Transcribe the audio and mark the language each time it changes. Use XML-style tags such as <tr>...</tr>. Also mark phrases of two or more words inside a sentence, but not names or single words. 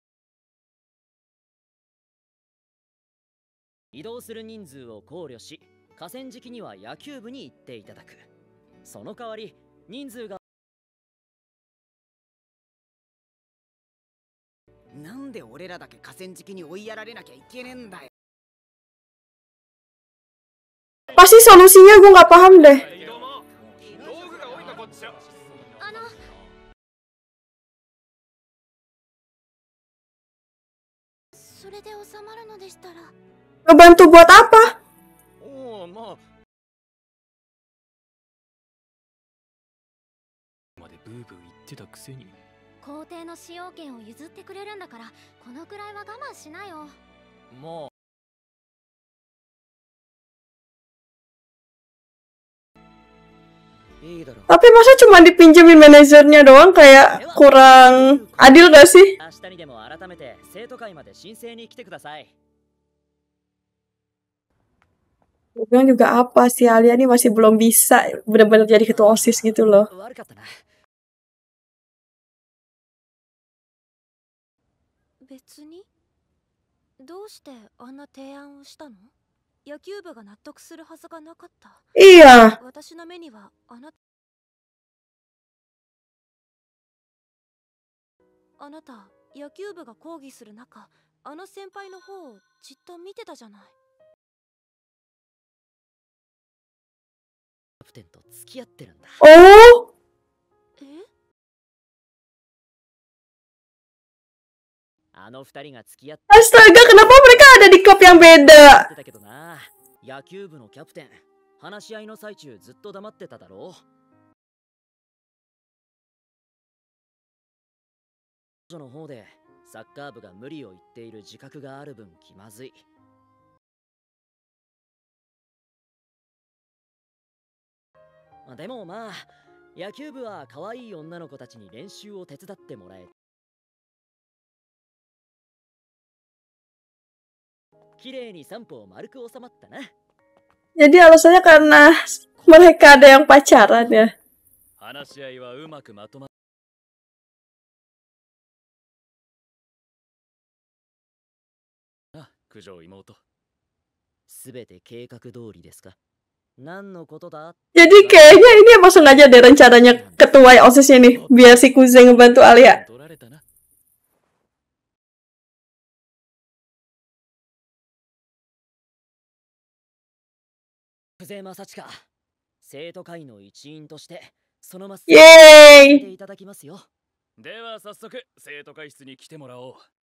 <ja>移動する人数を考慮し、河川敷には野球部に行っていただく。その代わり人数が。なんで俺らだけ河川敷に追いやられなきゃいけねえんだよ。</ja> <id>Pasti solusinya gue nggak paham deh.</id> <ja>道具が多いんだこっちは。それで収まるのでしたら。</ja> <id>Ngebantu buat apa?</id> <ja>おお、まあまでブーブー言ってたくせに。校庭の使用権を譲ってくれるんだから、このくらいは我慢しなよ。もう</ja> <id>Tapi masa cuma dipinjemin manajernya doang, kayak kurang adil gak sih?</id> <ja>明日にでも改めて生徒会まで申請に来てください。</ja> <id>Gue bilang juga apa sih Alia nih masih belum bisa benar-benar jadi ketua OSIS gitu loh.</id> <ja>悪かったな。別に。どうしてあんな提案をしたの？野球部が納得するはずがなかった。</ja> <id>Iya.</id> <ja>私の目にはあなた野球部が抗議する中、あの先輩の方をじっと見てたじゃない。キャプテンと付き合ってるんだ。 Oh, え、あの二人が付き合って</ja> <id>astaga, kenapa mereka ada di klub yang beda?</id> <ja>たけどな。野球部のキャプテン、話し合いの最中ずっと黙ってただろう。彼女の方でサッカー部が無理を言っている自覚がある分気まずい。でもまあ、野球部は可愛い女の子たちに練習を手伝ってもらえ、綺麗に3歩丸く収まったな。</ja> <id>Jadi alasannya karena mereka ada yang pacaran ya.</id> <ja>話し合いはうまくまとまっ九条妹。すべて計画通りですか？何のことだ？</ja> <id>Jadi kayaknya ini emang sengaja deh rencananya ketua OSIS ini biar si Kuze ngebantu Alia.</id> <ja>取られたな。久世正親、生徒会の一員としてそのまっすイエーイていただきますよ。では早速生徒会室に来てもらおう。</ja>